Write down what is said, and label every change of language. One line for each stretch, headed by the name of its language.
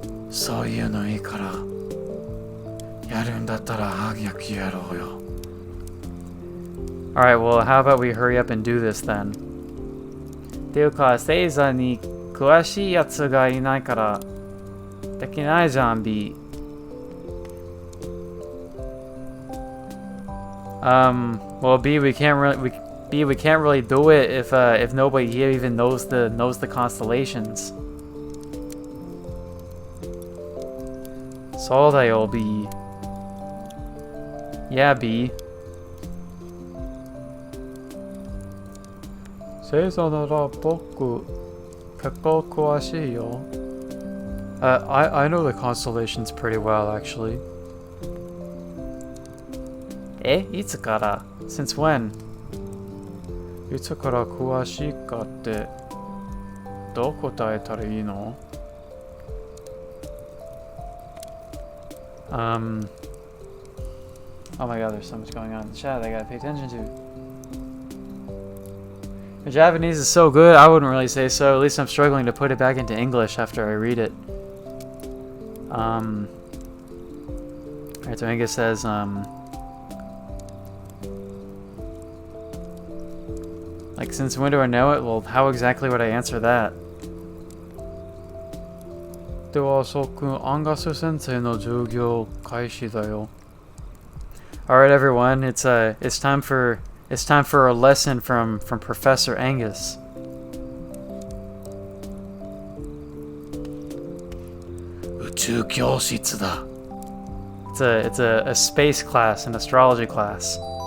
Japanese: そういうのいいからやるんだったら早くやろうよ。
English: Alright, well, how about we hurry up and do this then?
Japanese: っていうか、星座に詳しいやつがいないからできないじゃん、B.
English: Well, B, we can't really do it if nobody here even knows the constellations.
Japanese: そうだよ、B.
English: Yeah, B.
Japanese: 星座なら僕結構詳しいよ。
English: I know the constellations pretty well, actually.
Japanese: いつから
English: Since when?
Japanese: いつから詳しいかってどう答えたらいいの？
English: Oh my god, there's so much going on in the chat I gotta pay attention to. Your Japanese is so good, I wouldn't really say so. At least I'm struggling to put it back into English after I read it. Alright, so Angus says, like, since when do I know it? Well, how exactly would I answer that?
Japanese: では、そうくん、アンガス先生の授業開始だよ。
English: Alright, everyone, it's time for a lesson from Professor Angus.
Japanese: 宇宙教室だ。
English: It's a space class, an astrology class.